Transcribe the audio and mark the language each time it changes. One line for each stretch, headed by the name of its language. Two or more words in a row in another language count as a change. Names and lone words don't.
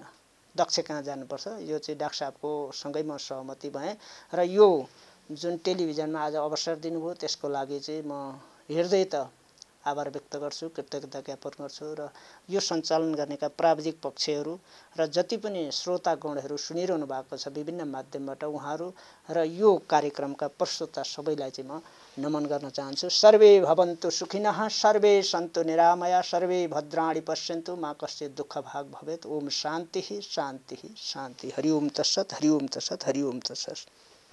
Nepali: दक्ष कहाँ जानुपर्छ, यो चाहिँ डाक्टर साहबको सँगै म सहमति भएँ र यो जुन टेलिभिजनमा आज अवसर दिनुभयो त्यसको लागि चाहिँ म हृदयत आभार व्यक्त गर्छु, कृतज्ञता ज्ञापन गर्छु र यो सञ्चालन गर्नेका प्राविधिक पक्षहरू र जति पनि श्रोतागणहरू सुनिरहनु भएको छ विभिन्न माध्यमबाट उहाँहरू र यो कार्यक्रमका प्रस्तोता सबैलाई चाहिँ म नमन गर्न चाहन्छु।
Sanskrit: सर्वे भवन्तु सुखिनः, सर्वे सन्तु निरामया, सर्वे भद्राणि पश्यन्तु, मा कश्चित् दुःखभाग् भवेत्। ओम शान्तिः शान्तिः शान्तिः। हरि ओम तत्सत्, हरि ओम तत्सत्, हरि ओम तत्सत्।